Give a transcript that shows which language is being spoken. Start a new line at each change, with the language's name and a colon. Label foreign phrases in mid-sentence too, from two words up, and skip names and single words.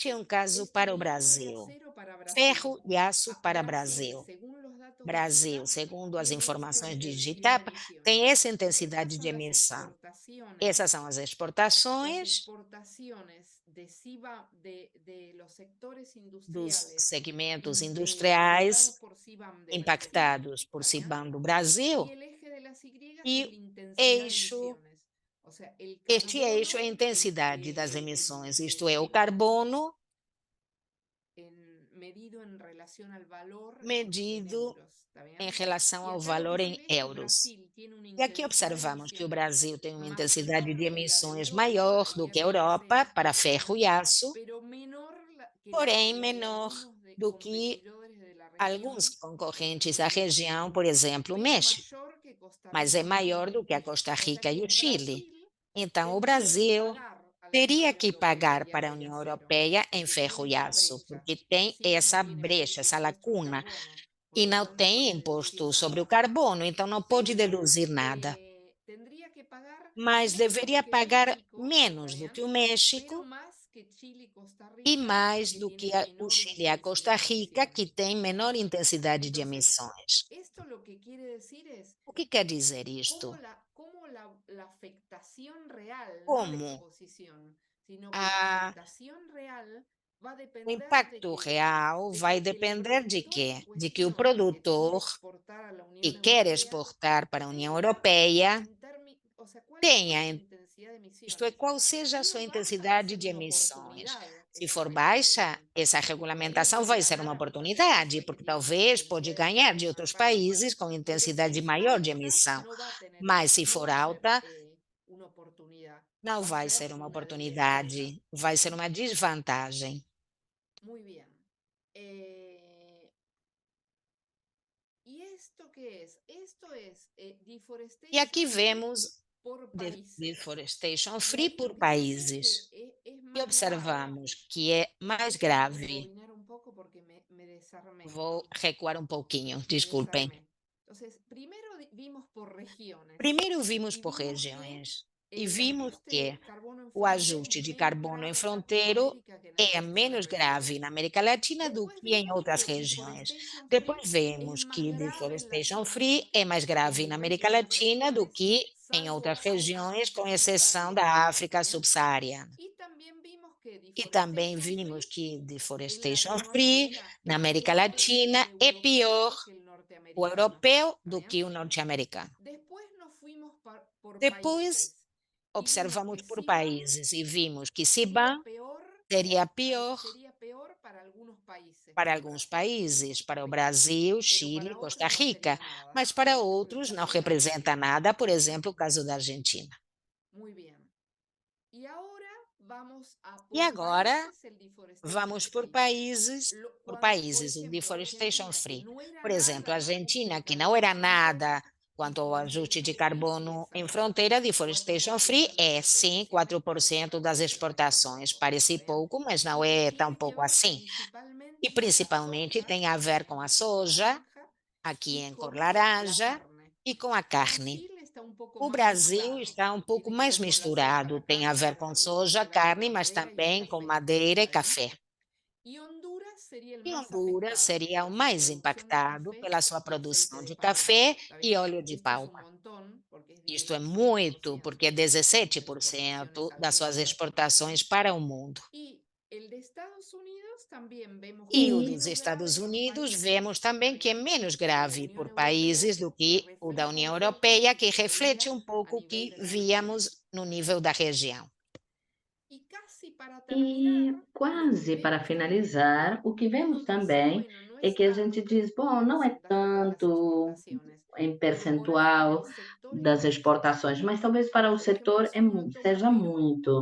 Portuguese: Este é um caso
Spanish: Esto
Portuguese: para o
Spanish: de hierro y
Portuguese: Brasil. acero para Brasil. Ferro e aço para Brasil, Brasil.
Spanish: según los datos de Brasil, ITAP,
Portuguese: segundo as
Spanish: tiene esta
Portuguese: informações de
Spanish: intensidad de
Portuguese: Digitapa,
Spanish: emisiones.
Portuguese: tem essa
Spanish: Estas
Portuguese: intensidade de
Spanish: son las
Portuguese: emissão.
Spanish: exportaciones.
Portuguese: Essas são as
Spanish: Las
Portuguese: exportações
Spanish: exportaciones de los sectores
Portuguese: dos
Spanish: industriales
Portuguese: segmentos
Spanish: afectados
Portuguese: industriais
Spanish: por CBAM de Brasil,
Portuguese: impactados por
Spanish: ¿está bien?
Portuguese: CBAM do
Spanish: Y
Portuguese: Brasil
Spanish: el eje de las Y
Portuguese: e
Spanish: es la intensidad de
Portuguese: eixo,
Spanish: emisiones. O sea, el
Portuguese: este eixo é
Spanish: carbono
Portuguese: a intensidade das
Spanish: en,
Portuguese: emissões, isto é, o
Spanish: en-
Portuguese: carbono
Spanish: medido en relación al valor en
Portuguese: medido
Spanish: euros, ¿está
Portuguese: em
Spanish: bien?
Portuguese: relação
Spanish: Y
Portuguese: ao
Spanish: acá lo que
Portuguese: valor
Spanish: se
Portuguese: em
Spanish: ve es que
Portuguese: euros.
Spanish: Brasil tiene una
Portuguese: E aqui
Spanish: intensidad de
Portuguese: observamos que o
Spanish: emisiones
Portuguese: Brasil tem uma intensidade
Spanish: mayor
Portuguese: de
Spanish: que la de
Portuguese: emissões
Spanish: Europa
Portuguese: maior
Spanish: para
Portuguese: do que a
Spanish: hierro y
Portuguese: Europa
Spanish: acero,
Portuguese: para
Spanish: ¿está
Portuguese: ferro
Spanish: bien?
Portuguese: e aço,
Spanish: Pero menor que
Portuguese: porém
Spanish: la de
Portuguese: menor
Spanish: algunos
Portuguese: do que
Spanish: competidores de la
Portuguese: alguns
Spanish: región,
Portuguese: concorrentes da eh, região, por exemplo, o
Spanish: pero
Portuguese: México,
Spanish: mayor que Costa
Portuguese: mas é
Spanish: Rica y
Portuguese: maior
Spanish: Chile.
Portuguese: do que a Costa
Spanish: O sea
Portuguese: Rica e
Spanish: que
Portuguese: o Chile.
Spanish: Brasil
Portuguese: Então, o
Spanish: tendría que
Portuguese: Brasil
Spanish: pagar a la Unión
Portuguese: teria que
Spanish: Europea
Portuguese: pagar para
Spanish: hierro
Portuguese: a
Spanish: y
Portuguese: União
Spanish: acero,
Portuguese: Europeia em
Spanish: porque
Portuguese: ferro
Spanish: tiene
Portuguese: e
Spanish: esa
Portuguese: aço,
Spanish: brecha.
Portuguese: porque tem
Spanish: Brasil no
Portuguese: essa
Spanish: tiene
Portuguese: brecha,
Spanish: acceso al
Portuguese: essa
Spanish: impuesto al
Portuguese: lacuna,
Spanish: carbono, por
Portuguese: e
Spanish: lo
Portuguese: não
Spanish: cual no
Portuguese: tem
Spanish: puede deducir
Portuguese: imposto sobre o
Spanish: nada.
Portuguese: carbono, então não pode
Spanish: Pero
Portuguese: deduzir nada.
Spanish: tendría que pagar
Portuguese: Mas
Spanish: menos
Portuguese: deveria
Spanish: que
Portuguese: pagar
Spanish: México, ¿está
Portuguese: menos do que
Spanish: bien?
Portuguese: o
Spanish: Pero
Portuguese: México
Spanish: más que Chile y Costa
Portuguese: e
Spanish: Rica,
Portuguese: mais
Spanish: que
Portuguese: do que
Spanish: tienen
Portuguese: o
Spanish: menor
Portuguese: Chile e a Costa
Spanish: intensidad de
Portuguese: Rica, que
Spanish: emisiones.
Portuguese: tem menor intensidade de
Spanish: Entonces,
Portuguese: emissões.
Spanish: esto lo que quiere decir es
Portuguese: O que quer dizer isto?
Spanish: cómo la afectación real, no la
Portuguese: Como
Spanish: exposición, sino que la
Portuguese: a
Spanish: afectación real va a
Portuguese: o
Spanish: depender
Portuguese: impacto real
Spanish: de
Portuguese: vai
Spanish: que el
Portuguese: depender de
Spanish: productor
Portuguese: quê?
Spanish: en
Portuguese: De que o
Spanish: cuestión que quiere
Portuguese: produtor
Spanish: exportar a la
Portuguese: que
Spanish: Unión
Portuguese: quer
Spanish: Europea
Portuguese: exportar para a União
Spanish: tenga
Portuguese: Europeia
Spanish: o sea, ¿cuál fue su
Portuguese: tenha,
Spanish: intensidad de
Portuguese: isto é,
Spanish: emisiones?
Portuguese: qual seja a
Spanish: Pero
Portuguese: sua
Spanish: baja va a
Portuguese: intensidade
Spanish: ser
Portuguese: de
Spanish: una
Portuguese: emissões.
Spanish: oportunidad
Portuguese: Se
Spanish: esa
Portuguese: for baixa,
Spanish: regulación,
Portuguese: essa
Spanish: porque ahí
Portuguese: regulamentação
Spanish: puede
Portuguese: vai ser
Spanish: ganar
Portuguese: uma
Spanish: algún
Portuguese: oportunidade,
Spanish: país
Portuguese: porque
Spanish: que tiene una
Portuguese: talvez pode
Spanish: intensidad de
Portuguese: ganhar de
Spanish: emisiones
Portuguese: outros
Spanish: más baja.
Portuguese: países com
Spanish: Pero si
Portuguese: intensidade
Spanish: es
Portuguese: maior de
Spanish: alta,
Portuguese: emissão.
Spanish: no va a tener,
Portuguese: Mas se
Spanish: no
Portuguese: for
Spanish: va a ser
Portuguese: alta,
Spanish: una oportunidad,
Portuguese: não
Spanish: va a
Portuguese: vai
Spanish: ser
Portuguese: ser uma
Spanish: una desventaja.
Portuguese: oportunidade,
Spanish: ¿Está
Portuguese: vai ser
Spanish: bien?
Portuguese: uma desvantagem.
Spanish: Muy bien. ¿Y esto qué es? Esto es
Portuguese: E aqui
Spanish: deforestation free
Portuguese: vemos
Spanish: por países.
Portuguese: deforestation
Spanish: Y
Portuguese: free
Spanish: ahí
Portuguese: por
Spanish: lo que se ve
Portuguese: países.
Spanish: es
Portuguese: E
Spanish: más grave.
Portuguese: observamos que é mais
Spanish: Déjenme
Portuguese: grave.
Spanish: rebobinar un poco porque me desarmé.
Portuguese: Vou recuar um pouquinho,
Spanish: Me
Portuguese: desculpem.
Spanish: desarmé. Entonces, primero vimos por regiones
Portuguese: Primeiro vimos
Spanish: y
Portuguese: por
Spanish: vimos que
Portuguese: regiões e
Spanish: el
Portuguese: vimos
Spanish: ajuste
Portuguese: que
Spanish: de carbono en
Portuguese: o
Spanish: frontera es
Portuguese: ajuste de
Spanish: menos
Portuguese: carbono em
Spanish: grave en
Portuguese: fronteiro
Spanish: Latinoamérica que en el
Portuguese: é
Spanish: resto de las
Portuguese: menos grave
Spanish: regiones.
Portuguese: na América Latina do
Spanish: Después
Portuguese: que em
Spanish: vimos
Portuguese: outras
Spanish: que
Portuguese: regiões.
Spanish: deforestation free
Portuguese: Depois
Spanish: es
Portuguese: vemos
Spanish: más
Portuguese: que
Spanish: grave en
Portuguese: deforestation free é
Spanish: Latinoamérica
Portuguese: mais
Spanish: en
Portuguese: grave na América
Spanish: diversas
Portuguese: Latina do
Spanish: regiones,
Portuguese: que em outras
Spanish: salvo
Portuguese: regiões,
Spanish: África
Portuguese: com exceção da
Spanish: subsahariana. ¿Está
Portuguese: África
Spanish: bien?
Portuguese: subsaariana.
Spanish: Y también vimos que
Portuguese: E também
Spanish: deforestation
Portuguese: vimos
Spanish: free
Portuguese: que
Spanish: en
Portuguese: deforestation free
Spanish: Latinoamérica
Portuguese: na
Spanish: es
Portuguese: América
Spanish: peor
Portuguese: Latina
Spanish: el
Portuguese: é pior
Spanish: europeo que el
Portuguese: o
Spanish: norteamericano.
Portuguese: europeu
Spanish: ¿Está
Portuguese: do
Spanish: bien?
Portuguese: que o norte-americano.
Spanish: Después nos fuimos por
Portuguese: Depois,
Spanish: países y vimos
Portuguese: observamos
Spanish: que
Portuguese: por
Spanish: CBAM
Portuguese: países e vimos que
Spanish: sería
Portuguese: CBAM
Spanish: peor,
Portuguese: seria pior
Spanish: sería peor para algunos países,
Portuguese: para
Spanish: para
Portuguese: alguns
Spanish: Brasil, Chile y
Portuguese: países,
Spanish: Costa
Portuguese: para o
Spanish: Rica,
Portuguese: Brasil,
Spanish: pero
Portuguese: Chile e
Spanish: para
Portuguese: Costa
Spanish: otros no
Portuguese: Rica,
Spanish: sería nada,
Portuguese: mas para
Spanish: por ejemplo el
Portuguese: outros não
Spanish: caso de
Portuguese: representa
Spanish: Argentina.
Portuguese: nada, por
Spanish: ¿Está bien?
Portuguese: exemplo, o caso da Argentina.
Spanish: Muy bien. Y ahora vamos a
Portuguese: E
Spanish: por
Portuguese: agora
Spanish: países el deforestation
Portuguese: vamos
Spanish: free.
Portuguese: por
Spanish: Por
Portuguese: países, o
Spanish: ejemplo,
Portuguese: deforestation
Spanish: Argentina, que
Portuguese: free.
Spanish: no era
Portuguese: Por exemplo,
Spanish: nada
Portuguese: a
Spanish: el ajuste
Portuguese: Argentina,
Spanish: de
Portuguese: que não
Spanish: carbono en
Portuguese: era
Spanish: frontera,
Portuguese: nada quanto ao ajuste de
Spanish: deforestation free sí
Portuguese: carbono
Spanish: es
Portuguese: em
Spanish: ahora.
Portuguese: fronteira, deforestation free
Spanish: 4% de las
Portuguese: é sim
Spanish: exportaciones
Portuguese: 4% das
Spanish: parece
Portuguese: exportações.
Spanish: poco, ¿está
Portuguese: Parece
Spanish: bien?
Portuguese: pouco, mas não
Spanish: Y que
Portuguese: é tão
Spanish: tiene que
Portuguese: pouco
Spanish: ver
Portuguese: assim. E
Spanish: principalmente con la
Portuguese: principalmente
Spanish: soja,
Portuguese: tem a ver com
Spanish: en
Portuguese: a
Spanish: la cor
Portuguese: soja,
Spanish: naranja,
Portuguese: aqui
Spanish: y
Portuguese: em cor
Spanish: con la
Portuguese: laranja,
Spanish: carne.
Portuguese: e com a carne.
Spanish: Brasil está un poco
Portuguese: O
Spanish: más
Portuguese: Brasil
Spanish: mezclado.
Portuguese: está um pouco
Spanish: Tiene que
Portuguese: mais
Spanish: ver con la soja,
Portuguese: misturado,
Spanish: la
Portuguese: tem a
Spanish: caña,
Portuguese: ver
Spanish: con
Portuguese: com
Spanish: algunos
Portuguese: soja,
Spanish: parcelados de
Portuguese: carne,
Spanish: la
Portuguese: mas
Spanish: madera y el
Portuguese: também com
Spanish: café.
Portuguese: madeira e
Spanish: ¿Está bien?
Portuguese: café.
Spanish: Y Honduras sería el
Portuguese: E
Spanish: más
Portuguese: Honduras
Spanish: afectado
Portuguese: seria o
Spanish: por su
Portuguese: mais
Spanish: producción de
Portuguese: impactado
Spanish: café
Portuguese: pela sua
Spanish: y aceite
Portuguese: produção
Spanish: de
Portuguese: de
Spanish: palma.
Portuguese: café
Spanish: ¿Está
Portuguese: e
Spanish: bien?
Portuguese: óleo de
Spanish: Esto es un
Portuguese: palma.
Spanish: montón porque es
Portuguese: Isto é
Spanish: 17%
Portuguese: muito, porque é
Spanish: de sus exportaciones
Portuguese: 17%
Spanish: al
Portuguese: das suas
Spanish: mundo. ¿Está bien?
Portuguese: exportações para o mundo.
Spanish: Y el de Estados Unidos
Portuguese: E o E dos Estados Unidos vemos também que é menos grave por países do que o da União Europeia, que reflete um pouco o que víamos no nível da região. E quase para finalizar, o que vemos também é que a gente diz, bom, não é tanto em percentual das exportações, mas talvez para o setor seja muito.